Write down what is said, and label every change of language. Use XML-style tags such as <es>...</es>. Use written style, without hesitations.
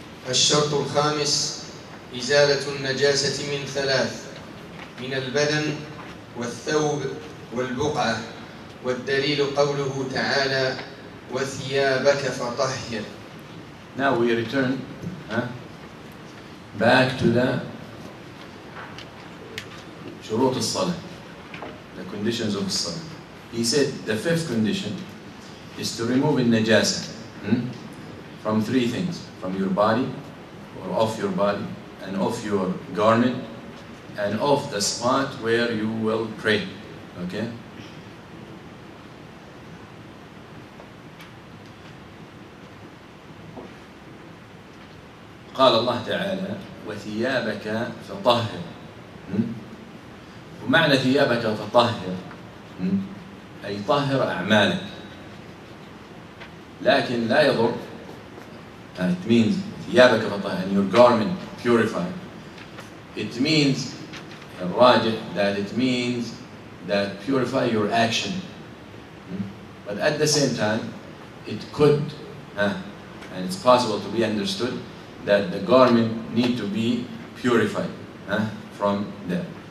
<ar>الشرط الخامس إزالة النجاسة من 3: من البدن والثوب والبقعة، والدليل قوله تعالى وثيابك فطهر.</ar> <en>Now we return back to the</en> <ar>شروط الصلاة,</ar> <en>the conditions of الصلاة. He said the 5th condition is to remove النجاسة from 3 things: from your body or off your body, and off your garment, and off the spot where you will pray. Okay?</en> <ar>قال الله تعالى وثيابك فطهر. ومعنى ثيابك فطهر أي طهر أعمالك، لكن لا يضر.</ar> <en>It means</en> <ar>ثيابك فطهر</ar> <en>and your garment purify. It means الراجح that it means that purify your action. But at the same time it could and it's possible to be understood that the garment need to be purified from there.</en>